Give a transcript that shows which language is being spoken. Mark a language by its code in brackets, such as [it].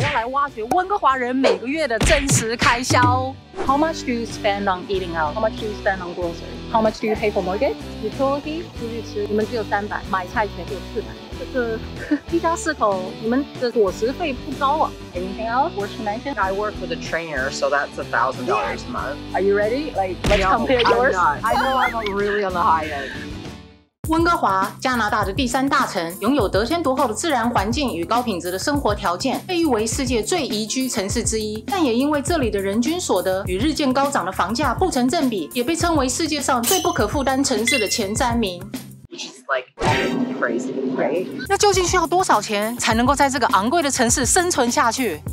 [zh] 来挖掘温哥华人每个月的真实开销。 [en] How much do you spend on eating out? How much do you spend on groceries? How much do you pay for mortgage? Utilities? [zh] 出去吃，你们只有300，买菜钱就400。这个一家4口，你们的伙食费不高啊。 [en] Anything else worth mentioning? I work with a trainer, so that's $1,000 a month. Are you ready? Like, let's compare yours. I'm not. I know I'm really on the high end. [zh] 温哥华，加拿大的第3大城，拥有得天独厚的自然环境与高品质的生活条件，被誉为世界最宜居城市之一。但也因为这里的人均所得与日渐高涨的房价不成正比，也被称为世界上最不可负担城市的前3名。 [en] Which is like crazy, right? [zh] 那究竟需要多少钱才能够在这个昂贵的城市生存下去？